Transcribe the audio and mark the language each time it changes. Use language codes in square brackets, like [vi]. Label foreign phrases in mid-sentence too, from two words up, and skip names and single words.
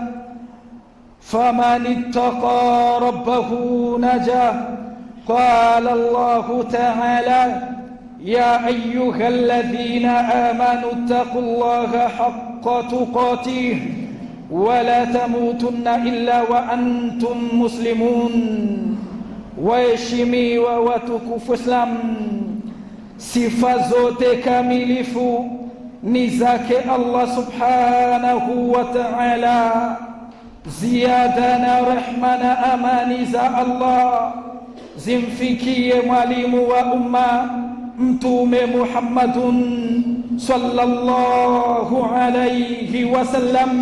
[ar] قال الله تعالى: يا أيها الذين آمنوا اتقوا الله حق تقاته ولا تموتن إلا وأنتم مسلمون. [sw] Waheshimiwa watukufu Islam, sifa zote kamilifu ni zake Allah [ar] سبحانه وتعالى. [sw] Ziada na rehma na amani za Allah zimfikie mwalimu wa umma Mtume Muhammadun [ar] صلى الله عليه وسلم.